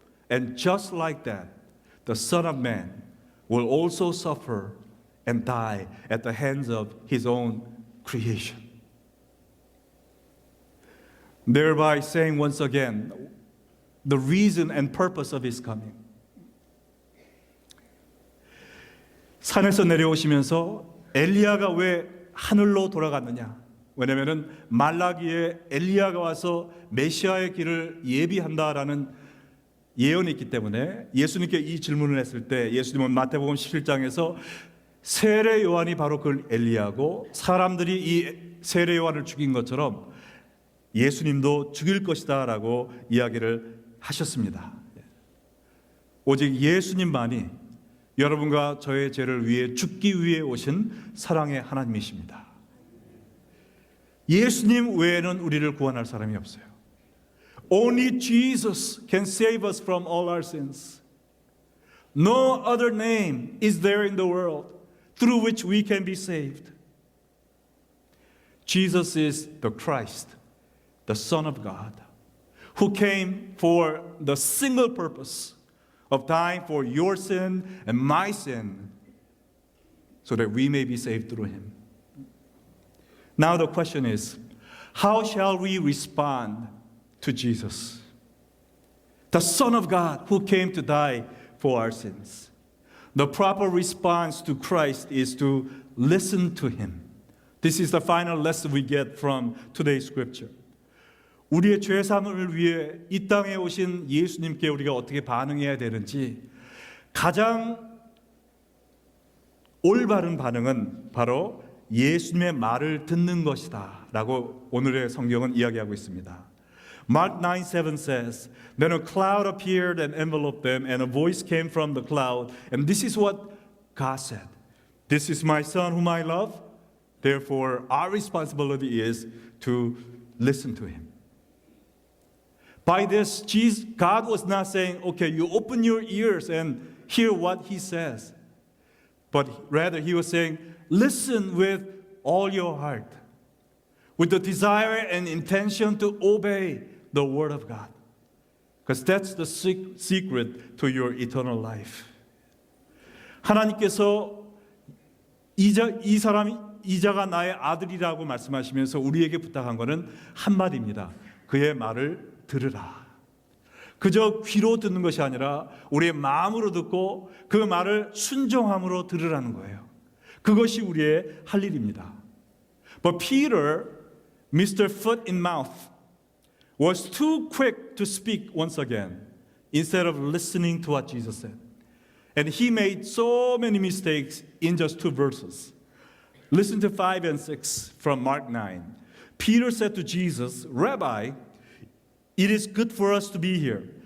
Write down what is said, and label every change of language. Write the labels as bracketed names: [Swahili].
[English] And just like that, the Son of Man will also suffer and die at the hands of his own creation. Thereby saying once again, the reason and purpose of his coming. [Korean] 산에서 내려오시면서 엘리야가 왜 하늘로 돌아갔느냐? 왜냐하면 말라기에 엘리야가 와서 메시아의 길을 예비한다라는 예언이 있기 때문에 예수님께 이 질문을 했을 때 예수님은 마태복음 17장에서 세례 요한이 바로 그 엘리야고 사람들이 이 세례 요한을 죽인 것처럼 예수님도 죽일 것이다라고 이야기를 하셨습니다. 오직 예수님만이 여러분과 저의 죄를 위해 죽기 위해 오신 사랑의 하나님이십니다. 예수님 외에는 우리를 구원할 사람이 없어요. [English] Only Jesus can save us from all our sins. No other name is there in the world through which we can be saved. Jesus is the Christ, the Son of God, who came for the single purpose of dying for your sin and my sin so that we may be saved through him. Now the question is, how shall we respond to Jesus, the Son of God who came to die for our sins? The proper response to Christ is to listen to him. This is the final lesson we get from today's scripture. [Korean] 우리의 죄사함을 위해 이 땅에 오신 예수님께 우리가 어떻게 반응해야 되는지 가장 올바른 반응은 바로 예수님의 말을 듣는 것이다 라고 오늘의 성경은 이야기하고 있습니다. [English] Mark 9:7 says, Then a cloud appeared and enveloped them, and a voice came from the cloud, and this is what God said. This is my son whom I love. Therefore, our responsibility is to listen to him. By this, God was not saying, okay, you open your ears and hear what he says. But rather, he was saying, listen with all your heart, with the desire and intention to obey the word of God. Because that's the secret to your eternal life. [Korean] 하나님께서 이자가 나의 아들이라고 말씀하시면서 우리에게 부탁한 것은 한마디입니다. 그의 말을 들으라. 그저 귀로 듣는 것이 아니라 우리의 마음으로 듣고 그 말을 순종함으로 들으라는 거예요. 그것이 우리의 할 일입니다. [English] But Peter, Mr. Foot in Mouth, was too quick to speak once again instead of listening to what Jesus said. And he made so many mistakes in just 2 verses. Listen to 5 and 6 from Mark 9. Peter said to Jesus, Rabbi, it is good for us to be here.